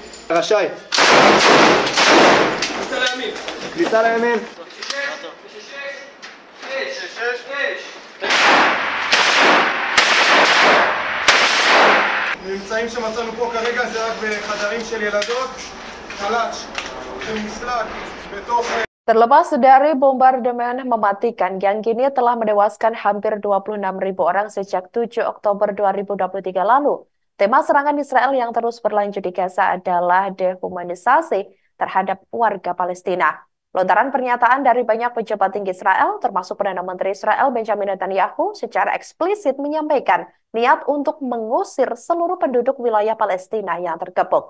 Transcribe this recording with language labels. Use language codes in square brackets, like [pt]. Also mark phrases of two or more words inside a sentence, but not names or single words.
[he] רשאי. כניסה לימין. הממצאים שמצאנו פה כרגע זה רק בחדרים של ילדות, חל"צ שמוסלק בתוך... [id] Terlepas dari bombardemen mematikan yang kini telah menewaskan hampir 26.000 orang sejak 7 Oktober 2023 lalu, tema serangan Israel yang terus berlanjut di Gaza adalah dehumanisasi terhadap warga Palestina. Lontaran pernyataan dari banyak pejabat tinggi Israel, termasuk Perdana Menteri Israel Benjamin Netanyahu, secara eksplisit menyampaikan niat untuk mengusir seluruh penduduk wilayah Palestina yang terkepung.